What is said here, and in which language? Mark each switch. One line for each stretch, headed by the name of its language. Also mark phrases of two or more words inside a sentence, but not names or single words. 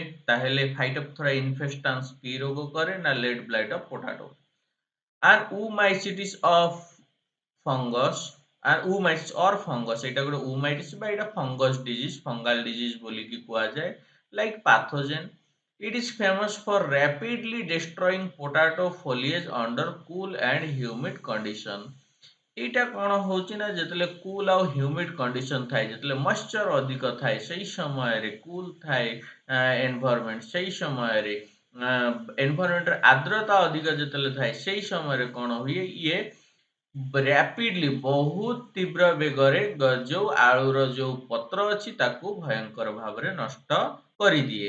Odia: ତାହେଲେ ଫାଇଟୋପ୍ଥୋରା ଇନଫେଷ୍ଟାନ୍ସ କି ରୋଗ କରେ?
English: ନା late blight of potato. or oomycetes of fungus, or oomycetes or fungus,
Odia: ଏଇଟା ଗୋଟେ ଓମାଇଟିସ୍ ବା ଏଇଟା
English: fungus disease, fungal disease
Odia: ବୋଲିକି କୁହାଯାଏ।
English: like pathogen, it is famous for rapidly destroying potato foliage under cool and humid condition।
Odia: এইটা କ'ଣ ହେଉଛି ନା ଯେତେବେଳେ କୁଲ୍ ଆଉ
English: humid condition
Odia: ଥାଏ, ଯେତେବେଳେ ମଏଶ୍ଚର ଅଧିକ ଥାଏ, ସେଇ ସମୟରେ କୁଲ୍ ଥାଏ ଏନଭାରମେଣ୍ଟ, ସେଇ ସମୟରେ ଏନଭାରମେଣ୍ଟରେ ଆର୍ଦ୍ରତା ଅଧିକ ଯେତେବେଳେ ଥାଏ, ସେଇ ସମୟରେ କ'ଣ ହୁଏ? ଇଏ ରାପିଡଲି ବହୁତ ତୀବ୍ର ବେଗରେ ଯୋଉ ଆଳୁର ଯୋଉ ପତ୍ର ଅଛି ତାକୁ ଭୟଙ୍କର ଭାବରେ ନଷ୍ଟ କରିଦିଏ।